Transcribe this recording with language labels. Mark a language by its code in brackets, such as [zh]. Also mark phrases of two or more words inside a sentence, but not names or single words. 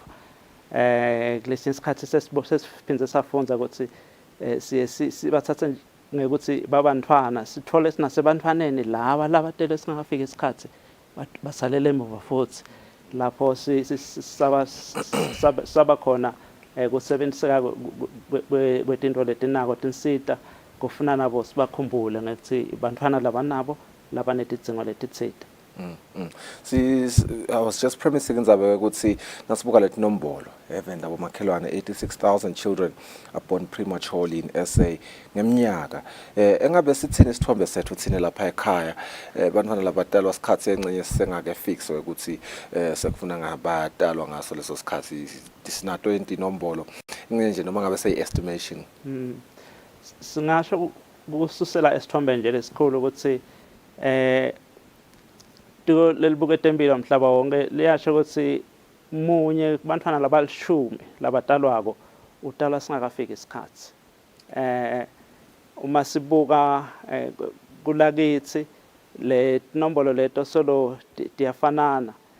[ss] Kulesinye isikhathi sesiphindze safunza ukuthi sibathathe ngekuthi babantwana sithole sinasebantwaneni laba labatele singakafika isikhathi basalela emuva futhi. Lapho saba khona kusebenziseka kwetinto letinako tinsita kufuna nabo sibakhumbule ngathi bantwana labanabo labanetidzingo letitsite. [en] I was just premising [ss] indzaba ukuthi nasibuka leti nombolo [en] even [ss] labo makhelwane [en] 86,000 children are born prematurely in SA ngeminyaka. [ss] Engabe sithini isithombe sethu thine lapha ekhaya bantwana labatalwa isikhathi encenye sengakefix ukuthi sekufuna ngabatalwa ngaso leso sikhathi sina 20 nombolo nje noma ngabe [en] say estimation. [ss] Singasho kususela esithombe nje lesikhulu ukuthi tiko lelibukete impilo umhlaba wonke liyasho ukuthi munye kubantwana labalishumi labatalwako utalwa singakafiki isikhathi. Uma sibuka kulakithi le nombolo leto solo diyafanana.